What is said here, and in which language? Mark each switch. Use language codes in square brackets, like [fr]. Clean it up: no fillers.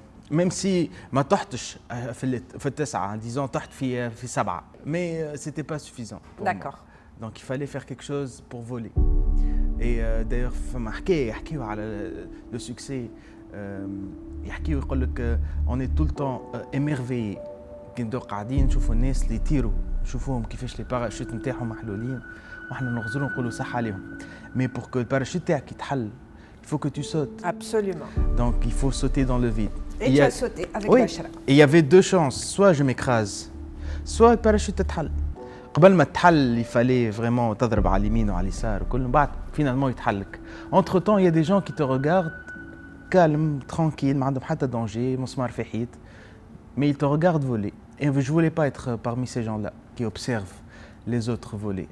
[fr] Même si [ar] ما طحتش في التسعة, [fr] disons [ar] طحت في [fr] 7, mais c'était pas suffisant. D'accord. Donc il fallait faire quelque chose pour voler. Et d'ailleurs [ar] فما حكاية يحكيوا على [fr] le succès, [ar] يحكيوا يقول لك [fr] on est tout le temps émerveillé [ar] كي ندو قاعدين نشوفوا الناس اللي يطيروا, نشوفوهم كيفاش لي باراشوت نتاعهم محلولين وحنا نغزروا نقولوا صح عليهم. [fr] Mais pour que le parachute [ar] تاعك يتحل, [fr] il faut que tu sautes. Absolument. Donc il faut sauter dans le vide. Et tu as sauté avec Dachra. Et il y avait deux chances, soit je m'écrase, soit le parachute يتحل. [ar] قبل ما تحل [fr] il fallait vraiment [ar] تضرب على اليمين وعلى اليسار وكل بعد finalement يتحلك. [fr] Entre temps il y a des gens qui te regardent calme, tranquille, [ar] ما عندهم حتى [fr] danger, [ar] مسمار في حيط, [fr] mais ils te regardent voler. Et je voulais pas être parmi ces gens-là qui observent les autres voler.